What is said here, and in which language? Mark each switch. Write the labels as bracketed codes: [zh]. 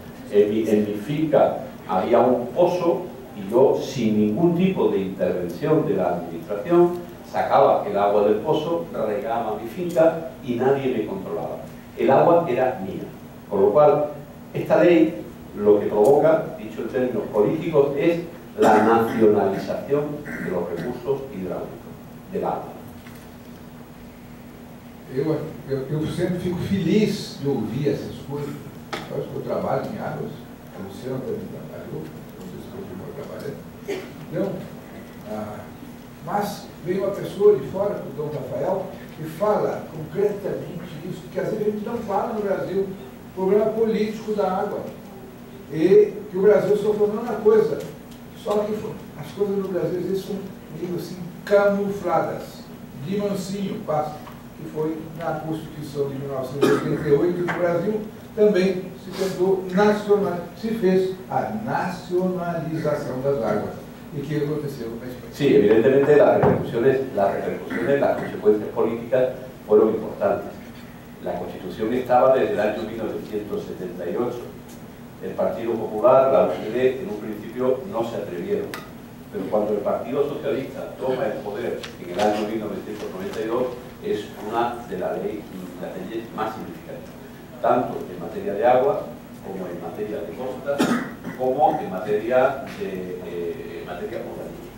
[es] En mi finca había un pozo y yo, sin ningún tipo de intervención de la administración, sacaba el agua del pozo, regaba mi finca y nadie me controlaba. El agua era mía. Con lo cual, esta ley lo que provoca, dicho en términos políticos, es la nacionalización de los recursos hidráulicos, del agua. [pt] Eu sempre fico feliz de ouvir essas coisas. Eu acho que eu trabalho em águas. a Luciana também trabalhou, não sei se continuou trabalhando. Então, mas vem uma pessoa de fora, o Dom Rafael, e fala concretamente isso, que às vezes a gente não fala no Brasil, o problema político da água. E que o Brasil sofreu a mesma coisa. Só que as coisas no Brasil, às vezes, são meio assim, camufladas, de mansinho, que foi na Constituição de 1988, que o Brasil também se tentou se fez a nacionalização das águas. ¿Y qué aconteceu na Espanha? [es] Sí, evidentemente las repercusiones, las consecuencias políticas fueron importantes. La Constitución estaba desde el año 1978. El Partido Popular, la UCD, en un principio no se atrevieron. Pero cuando el Partido Socialista toma el poder en el año 1992, es una de las leyes más significativas, tanto en materia de agua, como en materia de costas, como en materia urbanística.